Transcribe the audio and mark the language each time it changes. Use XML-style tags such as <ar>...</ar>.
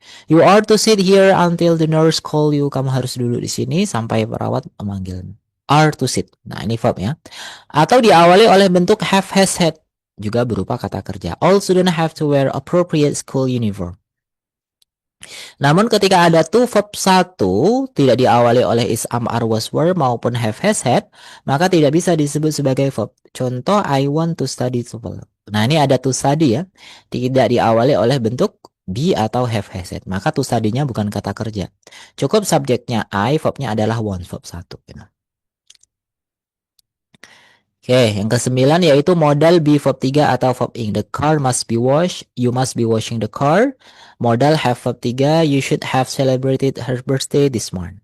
<en>You are to sit here until the nurse call you.</en> <id>Kamu harus duduk di sini sampai perawat memanggil.</id> <en>Are to sit.</en> <id>Nah, ini verb ya. Atau diawali oleh bentuk have, has, had. Juga berupa kata kerja.</id> <en>All students have to wear appropriate school uniform.</en> <id>Namun ketika ada to verb 1 tidak diawali oleh is, am, are, was, were maupun have, has, had, maka tidak bisa disebut sebagai verb.</id> <en>Contoh, I want to study TOEFL.</en> <id>Nah, ini ada</id> <en>to study ya.</en> <id>Tidak diawali oleh bentuk be atau have, has, had. Maka to study-nya bukan kata kerja. Cukup subjeknya I, verb-nya adalah want, verb 1. Oke, yang ke-9 yaitu modal be verb 3 atau verb ing.</id> <en>The car must be washed. You must be washing the car. Modal have verb 3. You should have celebrated her birthday this month.</en>